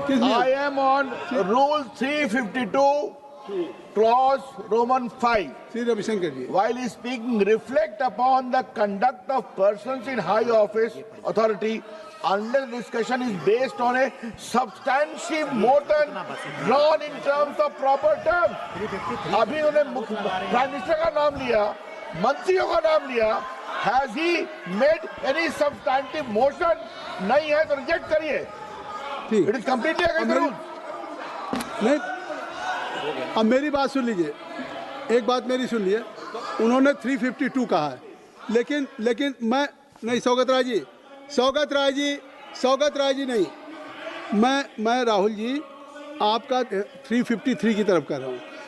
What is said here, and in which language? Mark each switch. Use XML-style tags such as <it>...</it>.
<en>I am on Rule 352 clause Roman 5,</en> <hi>Shri Ravishankar ji,</hi> <en>while he speaking, reflect upon the conduct of persons in high office, authority, unless discussion is based on a substantive motion drawn in terms of proper terms.</en> <hi>अभी उन्होंने prime minister का नाम लिया, मंत्रियों का नाम लिया.</hi> <en>Has he made any substantive motion?</en> <hi>नहीं है तो रिजेक्ट करिए. ठीक.</hi> <en>It is completely against the rules.</en> <hi>नहीं, अब मेरी बात सुन लीजिए, एक बात मेरी सुन लीजिए. उन्होंने 352 कहा है, लेकिन मैं नहीं, सौगत राय जी नहीं, मैं राहुल जी आपका 353 की तरफ कर रहा हूँ.</hi>